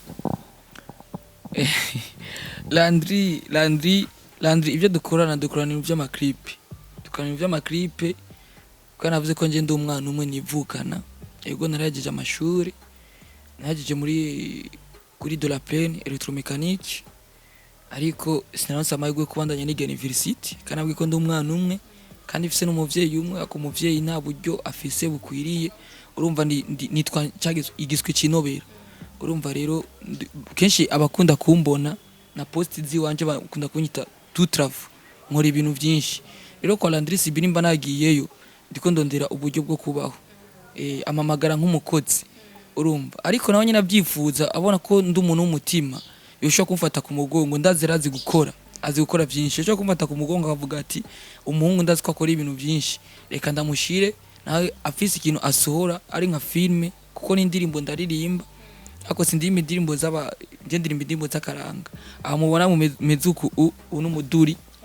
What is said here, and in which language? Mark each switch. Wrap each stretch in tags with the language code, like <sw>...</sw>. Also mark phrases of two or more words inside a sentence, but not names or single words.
<rn>Landry Landry ibyo dukorana mu by'amaklipe kana navuze ko nje ndi umwana umwe nivukana ego narageje amashuri nageje kuri de la plaine electromécanique ariko sinaronse amahirwe kubandanya niga university kana bwiko ndi umwana umwe kandi mfise n'umuvyeyi umwe ako muvyeyi nta buryo afise bukwiriye urumva nitwa igiswe cinobera urumva rero kenshi abakunda kumbona na post ziwanje bakunda kunyita</rn> <fr>tout travaux</fr> <rn>nkora ibintu byinshi rero kwa Landry Sibirimba nagiyeyo ndiko ndondera uburyo bwo kubaho amamagara nk'umukozi urumva ariko nawe nyine abyifuza abona ko ndi umuntu w'umutima yoshaka kumfata ku mugongo ndazira azi gukora byinshi yoshaka kumfata ku mugongo akavuga ati umuhungu ndazi ko akora ibintu byinshi reka ndamushire nawe afise ikintu asohora ari nka filme kuko n'indirimbo ndaririmba ako sindimba indirimbo ndirimba indirimbo z'akaranga aho mubona mu mezuku n'umuduri</rn>